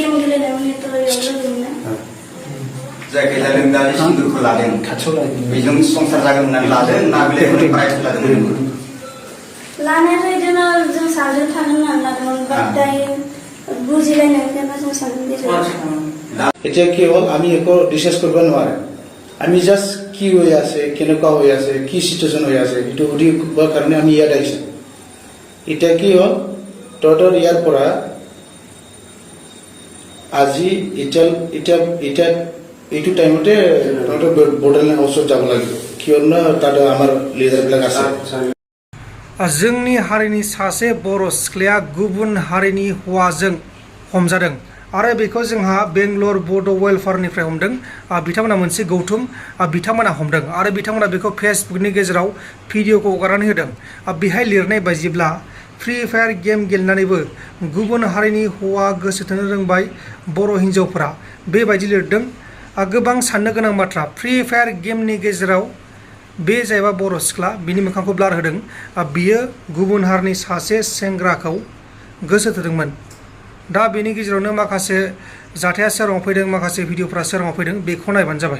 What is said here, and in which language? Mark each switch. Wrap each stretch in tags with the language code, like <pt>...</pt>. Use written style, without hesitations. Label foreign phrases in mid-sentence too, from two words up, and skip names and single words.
<brx>गेलेनायावनो तो लोगोमोन जायखिजाया लोंनानै सिन्दुरखौ लादों बेजों संसार जागोन होननानै लादों ना बेलेग प्राइज लादोंमोन लानायाथ' बिदिनो जों सानैजों थागोन होननानै लादोंमोन बाट दायो बुजिलायनाय गैयाबा जों सानैजों गेजेराव</brx> <as>এতিয়া কি হ'ল আমি একো ডিছকাছ কৰিব নোৱাৰে আমি জাষ্ট কি হৈ আছে কেনেকুৱা হৈ আছে কি চিটুৱেশ্যন হৈ আছে এইটো সুধিবৰ কাৰণে আমি ইয়াত আহিছোঁ এতিয়া কি হ'ল তহঁতৰ ইয়াৰ পৰা আজি এতিয়া এইটো টাইমতে তহঁতৰ বৰ্ডাৰলাইন হাউচত যাব লাগিব কিয়নো তাত আমাৰ লিডাৰবিলাক আছে</as> <brx>जोंनि हारिनि सासे बर' सिख्लाया गुबुन हारिनि हौवाजों हमजादों आरो बेखौ जोंहा बेंगलर बड' वेलफेयारनिफ्राय हमदों बिथांमोना मोनसे गौथुम बिथांमोना हमदों आरो बिथांमोना बेखौ फेसबुकनि गेजेराव भिडिअखौ हगारनानै होदों बेहाय लिरनाय बायदिब्ला</brx> <en>free fire game</en> <brx>गेलेनानैबो गुबुन हारिनि हौवा गोसो थोनो रोंबाय बर' हिन्जावफोरा बेबायदि लिरदों गोबां साननो गोनां बाथ्रा</brx> <en>free fire game</en> <brx>गेजेराव बे जायबा बर' सिख्ला बिनि मोखांखौ ब्लार होदों बियो गुबुन हारिनि सासे सेंग्राखौ गोसो थोदोंमोन दा बेनि गेजेरावनो माखासे जाथाया सोराङाव फैदों माखासे भिडिअफोरा सोराङाव फैदों बेखौ नायबानो जाबाय</brx>